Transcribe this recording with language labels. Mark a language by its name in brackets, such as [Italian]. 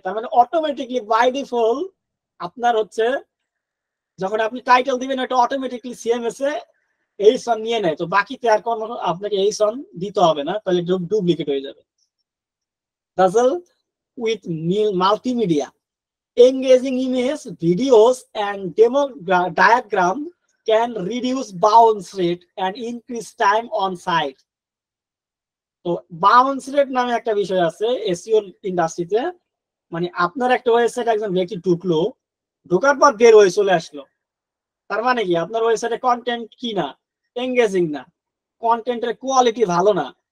[Bangla] তার মানে automatically by default আপনার হচ্ছে যখন আপনি টাইটেল দিবেন এটা অটোমেটিকলি সিএমএস এ এইসন নিয়ে নেয়। তো বাকিতে আর কোনো আপনাকে এইসন দিতে হবে না, তাহলে ডুপ্লিকেট হয়ে যাবে। [English] Dazzle with multimedia engaging image, videos and demo diagram can reduce bounce rate and increase time on site. [Bangla] তো বাউন্স রেট নামে একটা বিষয় আছে এসইও ইন্ডাস্ট্রিতে, মানে আপনার একটা ওয়েবসাইট একজন ব্যক্তি ঢুকলো, ঢোকার পর বের হয়ে চলে আসলো, তার মানে কি আপনার ওয়েবসাইটে কন্টেন্ট কি না, এঙ্গেজিং না, কন্টেন্টের কোয়ালিটি ভালো না।